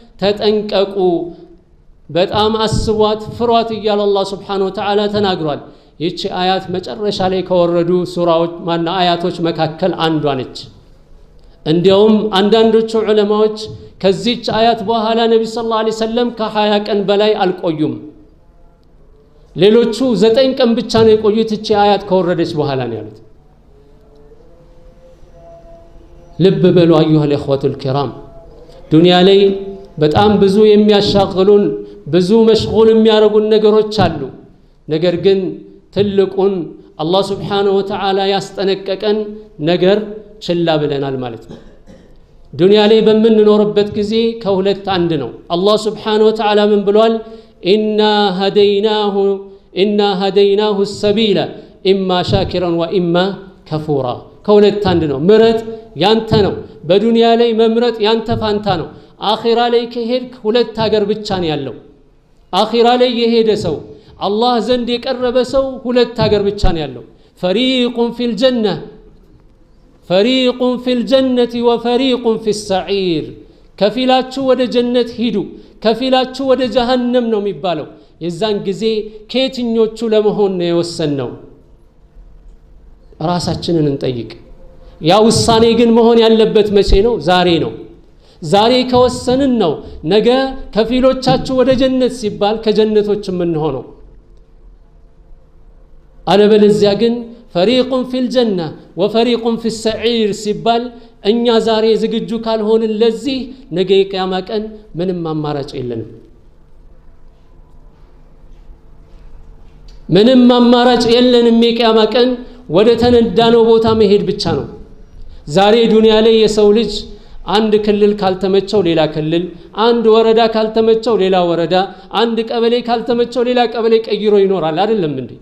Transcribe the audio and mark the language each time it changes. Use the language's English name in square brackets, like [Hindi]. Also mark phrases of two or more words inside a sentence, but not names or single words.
[Amharic] ተጠንቀቁ፣ በጣም አስቧት፣ ፍሯት እያለ አላህ [Arabic] سبحانه وتعالى [Amharic] ተናግሯል። ይቺ አያት መጨረሻ ላይ ከወረዱ ሱራዎች ማና አያቶች መካከል አንዷ ነች። እንዲያውም አንዳንዶቹ ዑለማዎች ከዚች አያት በኋላ ነብዩ [Arabic] صلى الله عليه وسلم [Amharic] ከ20 ቀን በላይ አልቆዩም። ሌሎቹ 9 ቀን ብቻ ነው የቆዩት እቺ አያት ከወረደች በኋላ ነው ያሉት። ልብ በሉ [Arabic] أيها الإخوة الكرام [Amharic] ዱንያ ላይ በጣም ብዙ የሚያሻግሉን ብዙ መሽጉል የሚያረጉን ነገሮች አሉ። ነገር ግን ትልቁን አላህ [Arabic] سبحانه وتعالى [Amharic] ያስጠነቀቀን ነገር ችላ ብለናል ማለት ነው። ዱንያ ላይ በመንኖርበት ጊዜ ከሁለት አንድ ነው። አላህ [Arabic] سبحانه وتعالى [Amharic] ምን ብሏል? [Arabic] إنا هديناه السبيل إما شاكرا وإما كفورا [Amharic] ከሁለት አንድ ነው። ምረት ያንተ ነው። በዱንያ ላይ መምረጥ ያንተ ፋንታ ነው። አኺራ ላይ ከሄድክ ሁለት ሀገር ብቻ ነው ያለው። አኺራ ላይ የሄደ ሰው አላህ ዘንድ የቀረበ ሰው ሁለት ሀገር ብቻ ነው ያለው። [Arabic] فريق في الجنة وفريق في السعير [Amharic] ከፊላችሁ ወደ ጀነት ሂዱ ከፊላችሁ ወደ ጀሃነም ነው የሚባለው። የዛን ጊዜ ከየትኞቹ ለመሆን ነው የወሰነው? ራሳችንን እንጠይቅ። ያ ውሳኔ ግን መሆን ያለበት መቼ ነው? ዛሬ ነው። ዛሬ ከወሰንን ነው ነገ ከፊሎቻችሁ ወደ ጀነት ሲባል ከጀነቶች የምንሆነው። አለበለዚያ ግን [Arabic] فريق في الجنة وفريق في السعير [Amharic] ሲባል እኛ ዛሬ ዝግጁ ካልሆንን ለዚህ ነገ የቂያማ ቀን ምንም አማራጭ የለንም። ምንም አማራጭ የለንም። የቂያማ ቀን ወደ ተነዳነው ቦታ መሄድ ብቻ ነው። ዛሬ ዱንያ ላይ የሰው ልጅ አንድ ክልል ካልተመቸው ሌላ ክልል፣ አንድ ወረዳ ካልተመቸው ሌላ ወረዳ፣ አንድ ቀበሌ ካልተመቸው ሌላ ቀበሌ ቀይሮ ይኖራል አይደለም እንዴ?